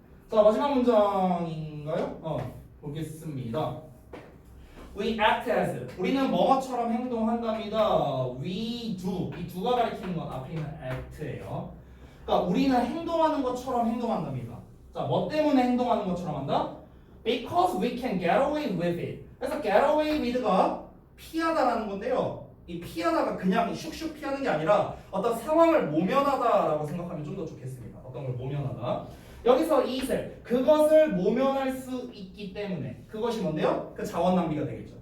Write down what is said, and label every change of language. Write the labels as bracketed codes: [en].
[ko] 자, 마지막 문장인가요? 보겠습니다. [en] We act as, [ko] 우리는 뭐뭐처럼 행동한답니다. [en] We do, [ko] 이 do가 가리키는 건 앞에 있는 act예요. 그러니까 우리는 행동하는 것처럼 행동한답니다. 자, 뭐 때문에 행동하는 것처럼 한다? [en] Because we can get away with it. [ko] 그래서 get away with가 피하다라는 건데요. 이 피하다가 그냥 슉슉 피하는 게 아니라 어떤 상황을 모면하다라고 생각하면 좀 더 좋겠습니다. 어떤 걸 모면하다. 여기서 이슬, 그것을 모면할 수 있기 때문에, 그것이 뭔데요? 그 자원 낭비가 되겠죠.